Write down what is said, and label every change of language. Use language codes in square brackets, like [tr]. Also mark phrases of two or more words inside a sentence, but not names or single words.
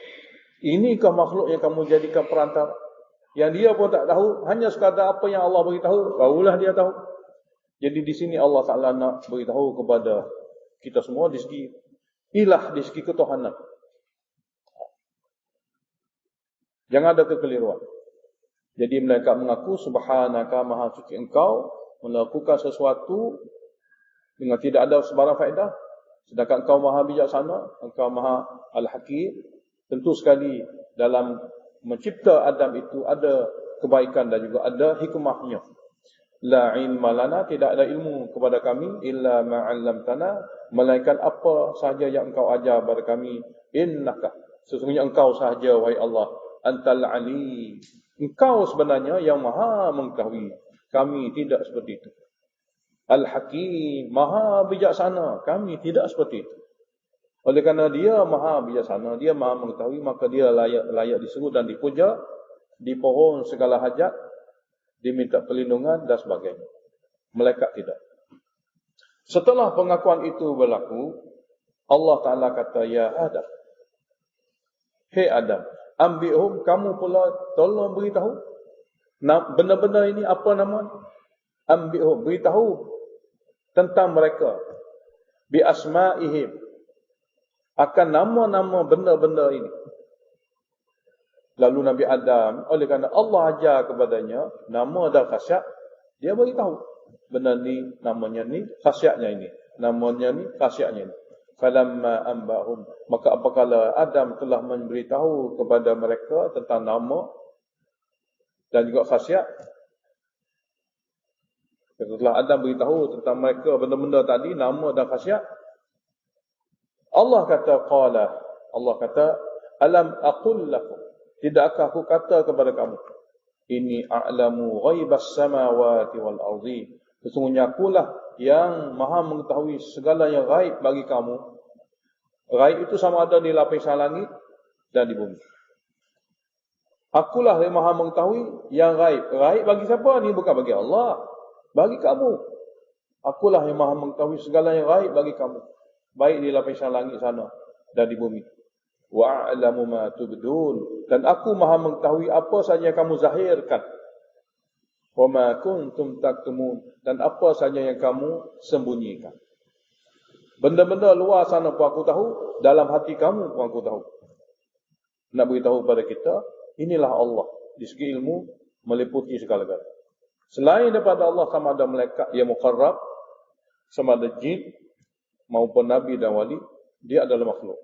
[ms] Inikah makhluk yang kamu jadikan perantara? Yang dia pun tak tahu, hanya sekadar apa yang Allah beritahu, barulah dia tahu. Jadi di sini Allah Ta'ala nak beritahu kepada kita semua di segi ilah, di segi ketuhanan. Jangan ada kekeliruan. Jadi mereka mengaku, subhanaka maha suci engkau, melakukan sesuatu dengan tidak ada sebarang faedah. Sedangkan engkau maha bijaksana, engkau maha al-hakim. Tentu sekali dalam mencipta Adam itu ada kebaikan dan juga ada hikmahnya. [ar] لا علم لنا, [ms] tidak ada ilmu kepada kami [ar] إلا ما علمتنا, [ms] melainkan apa sahaja yang engkau ajar kepada kami. Innaka, sesungguhnya engkau sahaja wahai Allah, [ar] أنت العلي. [ms] Engkau sebenarnya yang maha mengetahui. Kami tidak seperti itu. Al-hakim, maha bijaksana. Kami tidak seperti itu. Oleh kerana dia maha bijaksana, dia maha mengetahui, maka dia layak diseru dan dipuja, dipohon segala hajat, diminta perlindungan dan sebagainya. Malaikat tidak. Setelah pengakuan itu berlaku, Allah Ta'ala kata, ya Adam. Hei Adam, ambilhum, kamu pula tolong beritahu. Benda-benda ini apa nama? Ambilhum, beritahu tentang mereka. [ar] بأسمائهم, [ms] akan nama-nama benda-benda ini. Lalu Nabi Adam, oleh kerana Allah ajar kepadanya nama dan khasiat, dia beritahu benda ni, namanya ni, khasiatnya ini, namanya ni, khasiatnya ini. [ar] فلما أنبأهم, [ms] maka apabila Adam telah memberitahu kepada mereka tentang nama dan juga khasiat, setelah Adam beritahu tentang mereka benda-benda tadi, nama dan khasiat, Allah kata qala, Allah kata [ar] ألم أقل لكم, [ms] tidakkah aku kata kepada kamu, [ar] إني أعلم غيب السماوات والأرض, [ms] sesungguhnya akulah yang maha mengetahui segala yang gaib bagi kamu. Gaib itu sama ada di lapisan langit dan di bumi. Akulah yang maha mengetahui yang gaib. Gaib bagi siapa? Ni bukan bagi Allah, bagi kamu. Akulah yang maha mengetahui segala yang gaib bagi kamu, baik di lapisan langit sana dan di bumi. [ar] وأعلم ما تبدون, [ms] dan aku maha mengetahui apa saja yang kamu zahirkan. [ar] وما كنتم تكتمون, [ms] dan apa saja yang kamu sembunyikan. Benda-benda luar sana pun aku tahu, dalam hati kamu pun aku tahu. Nak beritahu pada kita, inilah Allah di segi ilmu meliputi segala-galanya. Selain daripada Allah, sama ada malaikat yang muqarrab, sama ada jin maupun nabi dan wali, dia adalah makhluk.